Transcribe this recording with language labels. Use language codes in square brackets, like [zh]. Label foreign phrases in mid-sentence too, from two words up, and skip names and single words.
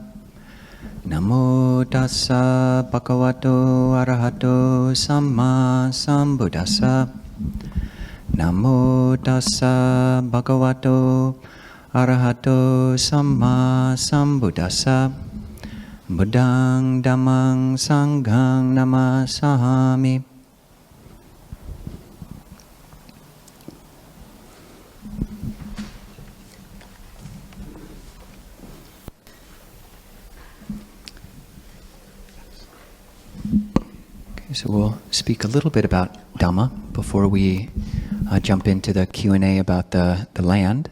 [pi] Namo tassa bhagavato arahato samma sambuddhassa. Namo tassa bhagavato arahato samma sambuddhassa. Buddhang dhammang sanghang namasami. [en] So we'll speak a little bit about Dhamma before we jump into the Q&A about the land.